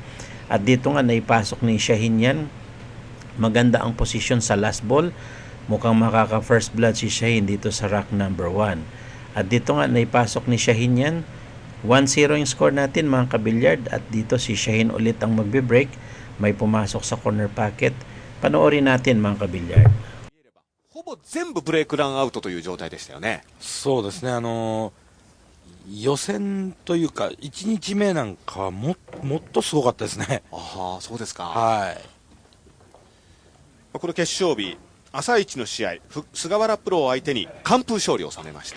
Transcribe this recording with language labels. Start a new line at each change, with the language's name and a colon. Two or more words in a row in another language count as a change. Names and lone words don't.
Filipino: At dito nga naipasok ni Shaheen yan. Maganda ang posisyon sa
English: last ball.
Filipino: Mukhang makaka
English: first blood
Filipino: si Shaheen dito sa
English: rack number
Filipino: 1. At dito nga naipasok ni Shaheen yan. 1-0 yung score natin mga kabilyard. At dito si Shaheen ulit ang magbe-break. May pumasok sa
English: corner pocket.
Filipino: Panoorin natin mga kabilyard.
Japanese: ほぼ全部ブレイクランアウトという状態でしたよね。そうですね、予選というか、1日目なんかはもっとすごかったですね。ああ、そうですか。はい。この決勝日、朝一の試合、菅原プロを相手に完封勝利を収めました。